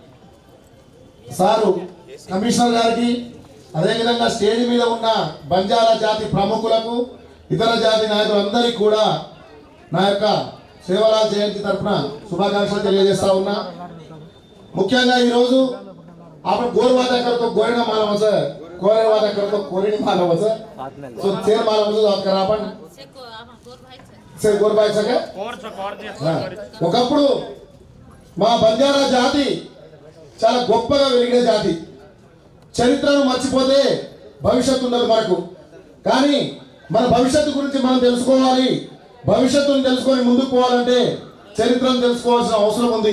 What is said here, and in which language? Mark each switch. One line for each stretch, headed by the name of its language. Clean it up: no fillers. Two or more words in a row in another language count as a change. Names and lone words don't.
Telugu: సారు కమిషనర్ గారికి, అదేవిధంగా స్టేజ్ మీద ఉన్న బంజారా జాతి ప్రముఖులకు, ఇతర జాతి నాయకులందరికీ కూడా నా యొక్క సేవాలాల్ జయంతి తరఫున శుభాకాంక్షలు తెలియజేస్తా ఉన్నా. ముఖ్యంగా ఈరోజు
Lambadi: आपण गोरवादा करतो गोरेना मानवाचं गोरेवादा करतो कोरेनी मानवाचं तो चेर मानवाचं जात करा आपण गोरबायचं का
Telugu: ఒకప్పుడు మా బంజారా జాతి చాలా గొప్పగా వెలిగే జాతి. చరిత్రను మర్చిపోతే భవిష్యత్తు ఉండదు మనకు. కానీ మన భవిష్యత్తు గురించి మనం తెలుసుకోవాలి. భవిష్యత్తును తెలుసుకొని ముందుకు పోవాలంటే చరిత్రను తెలుసుకోవాల్సిన అవసరం ఉంది.